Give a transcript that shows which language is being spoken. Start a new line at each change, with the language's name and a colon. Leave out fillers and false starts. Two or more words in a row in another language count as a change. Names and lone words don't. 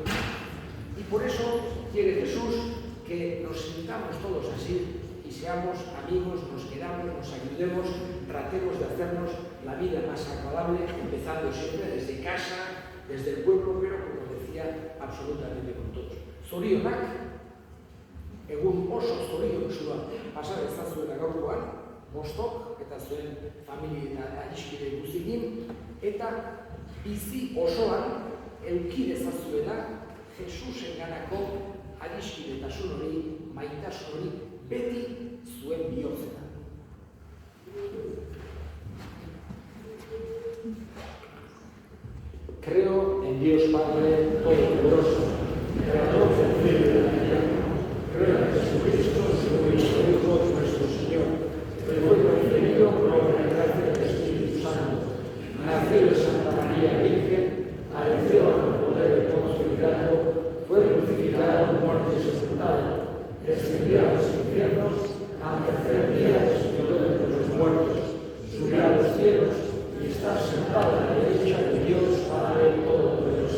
Spanish: Y por eso quiere Jesús que nos sintamos todos así y seamos amigos, nos queramos, nos ayudemos, tratemos de hacernos la vida más agradable, empezando siempre desde casa, desde el pueblo, pero como decía, absolutamente con todos.
Basque: Zorionak, egun oso zorion zua pasa dezazuela gaurkoan, bostok eta zuen familia eta adiskide guztiekin, eta bizi osoan eduki dezazuela Jesusenganako adiskidetasun hori, maitasun hori, beti zuen bihotzetan.
Spanish: Creo en Dios Padre Todopoderoso, Creador del cielo y de la tierra. Creo en Jesucristo, su Hijo nuestro Señor, que fue concebido por obra y gracia del Espíritu Santo, nació de Santa María Virgen, padeció bajo el poder de Poncio Pilato, fue crucificado, muerto y sepultado, descendió a los infiernos, al tercer día resucitó de entre los muertos, subió a los cielos y está sentado a la derecha de Dios Padre Todopoderoso.